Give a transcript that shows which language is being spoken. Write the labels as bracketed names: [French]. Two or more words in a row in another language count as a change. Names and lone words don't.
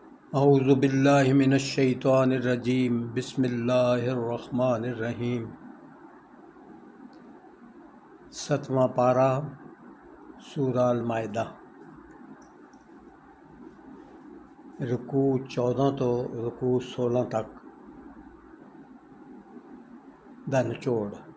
[Arabic] أعوذ بالله من الشيطان الرجيم بسم الله الرحمن الرحيم. [Punjabi] 7واں پارہ سورہ المائدہ، رکوع 14 تو رکوع 16 تک دا نچوڑ.